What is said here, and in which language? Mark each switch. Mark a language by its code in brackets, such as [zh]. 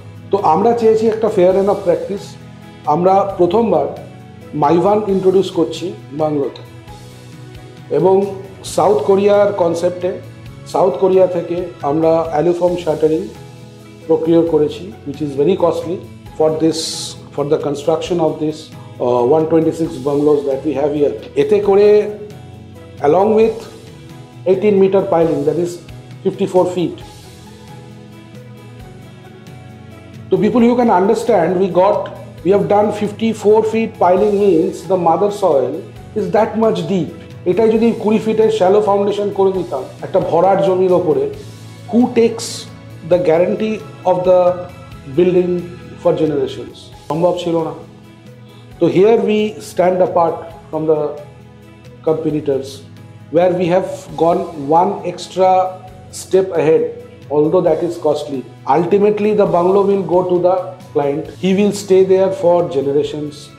[bn] তো আমরা চেয়েছি একটা ফেয়ার এনাফ প্র্যাকটিস। আমরা প্রথমবার মাইভান ইন্ট্রোডিউস করছি বাংলোতে, এবং সাউথ কোরিয়ার কনসেপ্টে সাউথ কোরিয়া থেকে আমরা অ্যালুফর্ম শাটারিং প্রক্রিয়ার করেছি, [en] Which is very costly for the construction of this 126 bungalows that we have here. [bn] এতে করে [en] along with 18-meter piling, that is 54 feet. So people, you can understand, we have done 54 feet piling, means the mother soil is that much deep. [bn] এটাই যদি 20 ফিটের shallow foundation করে দিতাম একটা ভরাট জমির ওপরে, [en] who takes the guarantee of the building for generations. [bn] সম্ভব ছিল না। [en] So here we stand apart from the competitors, where we have gone one extra step ahead, although that is costly. Ultimately, the bungalow will go to the client. He will stay there for generations.